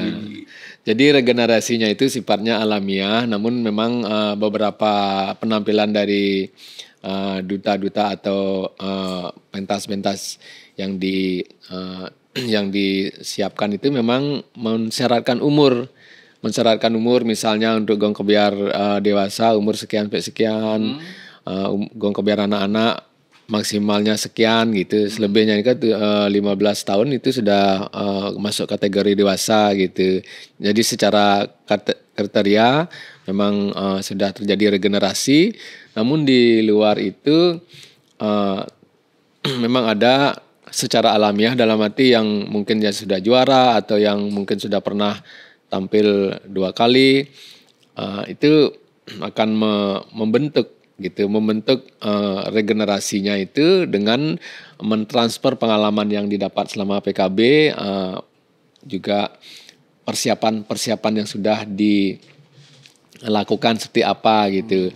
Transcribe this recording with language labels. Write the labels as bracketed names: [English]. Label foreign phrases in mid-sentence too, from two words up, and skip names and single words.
[Indonesian] Jadi regenerasinya itu sifatnya alamiah, namun memang beberapa penampilan dari duta-duta atau pentas-pentas yang disiapkan itu memang mensyaratkan umur. Misalnya untuk gong kebiar dewasa umur sekian sampai sekian, gong kebiar anak-anak maksimalnya sekian gitu. Selebihnya ini kan 15 tahun itu sudah masuk kategori dewasa gitu. Jadi secara kriteria memang sudah terjadi regenerasi. Namun di luar itu memang ada secara alamiah dalam arti yang mungkin ya sudah juara atau yang mungkin sudah pernah tampil 2 kali, itu akan membentuk regenerasinya itu dengan mentransfer pengalaman yang didapat selama PKB, juga persiapan yang sudah dilakukan seperti apa gitu.